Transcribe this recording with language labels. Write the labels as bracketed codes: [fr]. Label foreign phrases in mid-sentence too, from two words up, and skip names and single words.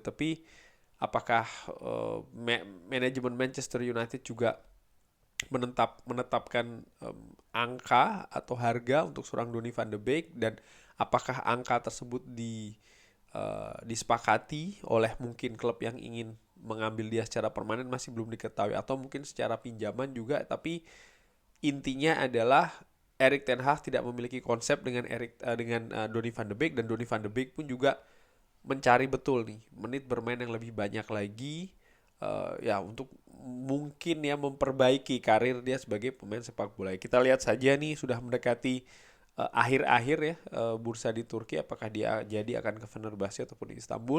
[id] Tapi apakah manajemen Manchester United juga menetapkan angka atau harga untuk seorang Donny van de Beek, dan apakah angka tersebut disepakati oleh mungkin klub yang ingin mengambil dia secara permanen, masih belum diketahui, atau mungkin secara pinjaman juga. Tapi intinya adalah Erik ten Hag tidak memiliki konsep dengan Donny van de Beek, dan Donny van de Beek pun juga mencari betul nih menit bermain yang lebih banyak lagi ya untuk mungkin ya memperbaiki karir dia sebagai pemain sepak bola. Kita lihat saja nih sudah mendekati akhir-akhir ya bursa di Turki, apakah dia jadi akan ke Fenerbahce ataupun di Istanbul.